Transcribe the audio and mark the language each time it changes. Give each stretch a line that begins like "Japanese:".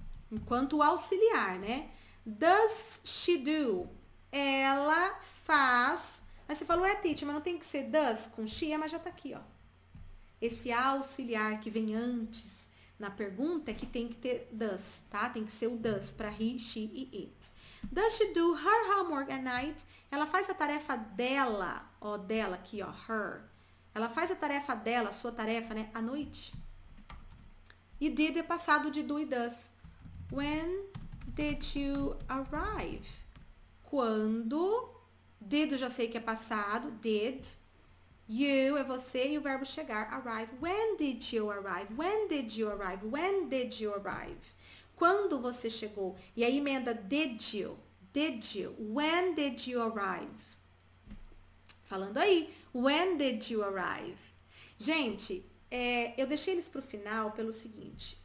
Portuguese: Enquanto auxiliar, né?
English: Does she do?
Portuguese: Ela faz. Aí você falou, teacher, mas não tem que ser does com she, mas já tá aqui, ó. Esse auxiliar que vem antes na pergunta é que tem que ter does, tá? Tem que ser o does para he, she e it.
English: Does she do her homework at night?
Portuguese: Ela faz a tarefa dela, ó, dela aqui, ó, her. Ela faz a tarefa dela, a sua tarefa, né, à noite. E did é passado de do e does.
English: When did you arrive?
Portuguese: Quando? Did eu já sei que é passado, did. You é você e o verbo chegar, arrive.
English: When did you arrive? When did you arrive? When did you arrive?
Portuguese: Quando você chegou? E aí emenda
English: did you? Did you? When did you arrive?
Portuguese: Falando aí,
English: when did you arrive?
Portuguese: Gente, eu deixei eles para o final pelo seguinte.